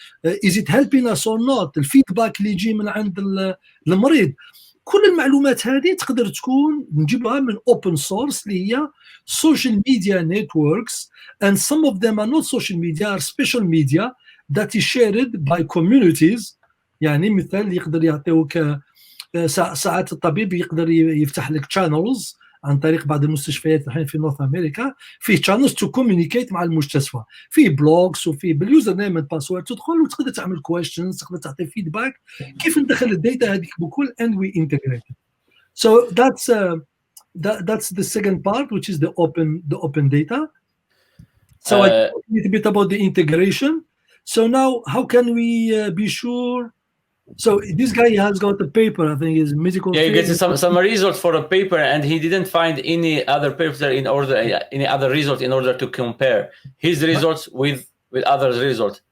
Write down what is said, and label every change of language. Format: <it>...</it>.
<en>is it helping us or not؟</en> <ar>الفيدباك اللي يجي من عند المريض. كل المعلومات هذه تقدر تكون نجيبها من</ar> <en>open source</en> <ar>اللي هي</ar> <en>social media networks, and some of them are not social media, are special media that is shared by communities.</en> <ar>يعني مثال يقدر يعطيوك ساعات الطبيب يقدر يفتح لك channels عن طريق بعض المستشفيات الحين في نورث امريكا، في</ar> <en>channels to communicate</en> <ar>مع المستشفى، في بلوجز وفي باليوزر نيم اند باسورد تدخل وتقدر تعمل questions، تقدر تعطي فيدباك كيف ندخل الداتا هذيك بكل</ar> <en>and we integrate it. So that's the second part, which is the open data. So I talked a little bit about the integration. So now how can we be sure? So this guy has got a paper, I think, is medical. Yeah, you get some results for a paper, and he didn't find any other paper any other result in order to compare his results with others' results.</en>